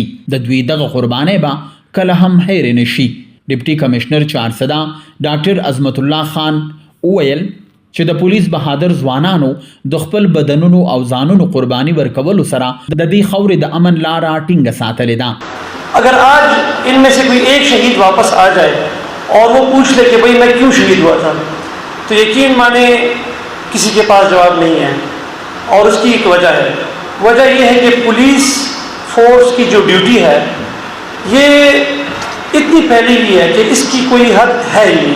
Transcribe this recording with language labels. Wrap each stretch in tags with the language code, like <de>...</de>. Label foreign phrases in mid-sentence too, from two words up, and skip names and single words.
<ps>د دوی دغه قربانۍ به کله هم هېرې نشي. ډپټي کمشنر چارسده ډاکټر عظمت الله خان وویل چې د پولیس بهادر ځوانانو د خپل بدنونو او ځانونو قرباني ورکولو سره د دې خاورې د امن لاره ټینګه ساتلې ده.</ps> <ur>اگر آج ان میں سے کوئی ایک شہید واپس آ جائے اور وہ پوچھ لے کہ بھئی میں کیوں شہید ہوا تھا، تو یقین مانے کسی کے پاس جواب نہیں ہے. اور اس کی ایک وجہ ہے. وجہ یہ ہے کہ پولیس فورس کی جو ڈیوٹی ہے یہ اتنی پھیلی ہوئی ہے کہ اس کی کوئی حد ہے ہی نہیں.</ur>